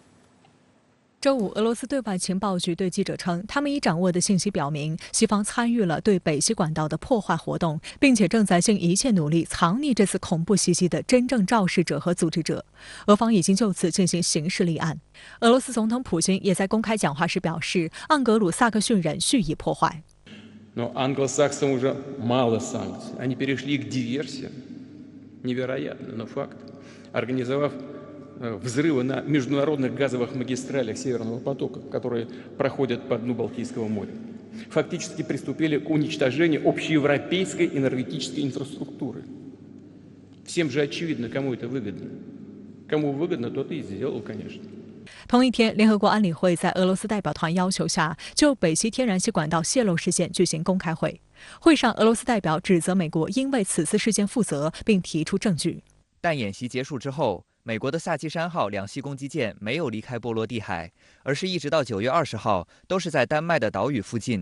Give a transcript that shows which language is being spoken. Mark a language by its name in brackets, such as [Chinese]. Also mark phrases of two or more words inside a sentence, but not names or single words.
[Chinese] 周五，俄罗斯对外情报局对记者称，他们已掌握的信息表明，西方参与了对北溪管道的破坏活动，并且正在尽一切努力藏匿这次恐怖袭击的真正肇事者和组织者。俄方已经就此进行刑事立案。俄罗斯总统普京也在公开讲话时表示，盎格鲁撒克逊人蓄意破坏。 [Russian] Но англосаксам уже мало санкций. Они перешли к диверсиям. Невероятно, но факт. Организовав взрывы на международных газовых магистралях Северного потока, которые проходят по дну Балтийского моря, фактически приступили к уничтожению общеевропейской энергетической инфраструктуры. Всем же очевидно, кому это выгодно. Кому выгодно, тот и сделал, конечно. [Chinese] 同一天，联合国安理会在俄罗斯代表团要求下，就北溪天然气管道泄漏事件举行公开会。会上，俄罗斯代表指责美国应为此次事件负责，并提出证据。但演习结束之后，美国的萨基山号两栖攻击舰没有离开波罗的海，而是一直到9月20号都是在丹麦的岛屿附近。